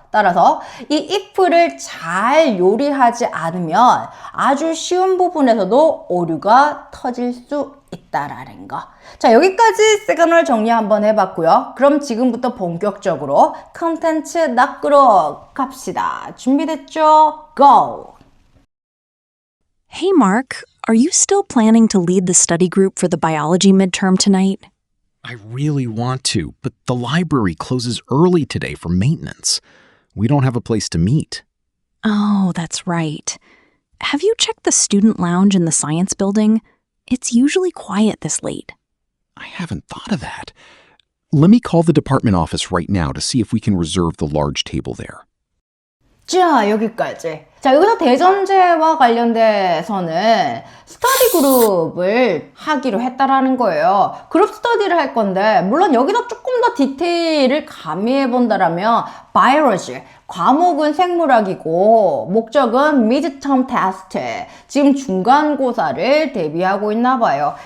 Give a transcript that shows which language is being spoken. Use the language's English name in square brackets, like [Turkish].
[Korean] 따라서 이 if를 잘 요리하지 않으면 아주 쉬운 부분에서도 오류가 터질 수 있다라는 거. 자, 여기까지 시그널 정리 한번 해봤고요. 그럼 지금부터 본격적으로 컨텐츠 낚으러 갑시다. 준비됐죠? Go! [English] Hey, Mark, are you still planning to lead the study group for the biology midterm tonight? I really want to, but the library closes early today for maintenance. We don't have a place to meet. Oh, that's right. Have you checked the student lounge in the science building? It's usually quiet this late. I haven't thought of that. Let me call the department office right now to see if we can reserve the large table there. [Korean] 자, 여기까지. 자, 여기서 대전제와 관련돼서는 스터디 그룹을 하기로 했다라는 거예요. 그룹 스터디를 할 건데, 물론 여기서 조금 더 디테일을 가미해 본다라면, 바이올로지, 과목은 생물학이고, 목적은 미드텀 테스트, 지금 중간고사를 대비하고 있나 봐요.